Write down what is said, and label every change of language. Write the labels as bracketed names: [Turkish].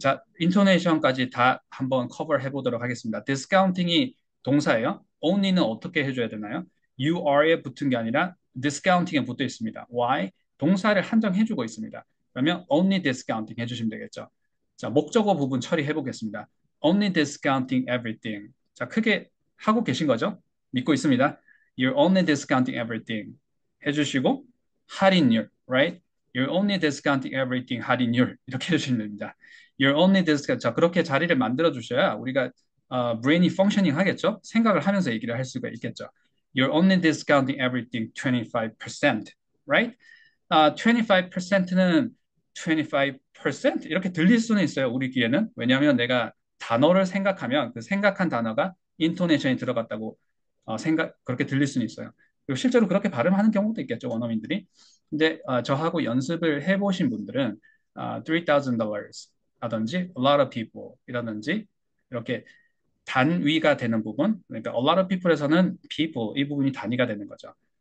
[Korean] 자, 인토네이션까지 다 한번 커버 해보도록 하겠습니다. discounting이 동사예요. only는 어떻게 해줘야 되나요? You are에 붙은 게 아니라 discounting에 붙어 있습니다. [English] Why? [Korean] 동사를 한정해주고 있습니다. 그러면 only discounting 해주시면 되겠죠. 자, 목적어 부분 처리해 보겠습니다. [English] Only discounting everything. [Korean] 자, 크게 하고 계신 거죠? 믿고 있습니다. [English] You're only discounting everything. [Korean] 해주시고 할인율, right? [English] You're only discounting everything [Korean] 할인율 이렇게 해주시면 됩니다. [English] You're only discount. [Korean] 자, 그렇게 자리를 만들어 주셔야 우리가 브레인이 펑셔닝 하겠죠? 생각을 하면서 얘기를 할 수가 있겠죠. [English] You're only discounting everything 25%, right? [Korean] 25%는 25% 이렇게 들릴 수는 있어요. 우리 귀에는. 왜냐하면 내가 단어를 생각하면 그 생각한 단어가 인토네이션이 들어갔다고 그렇게 들릴 수는 있어요. 그리고 실제로 그렇게 발음하는 경우도 있겠죠. 원어민들이. 근데 저하고 연습을 해보신 분들은 $3,000 라든지 [English] a lot of people [Korean] 이라든지 이렇게 단위가 되는 부분, 그러니까 a lot of people에서는 people 이 부분이 단위가 되는 거죠.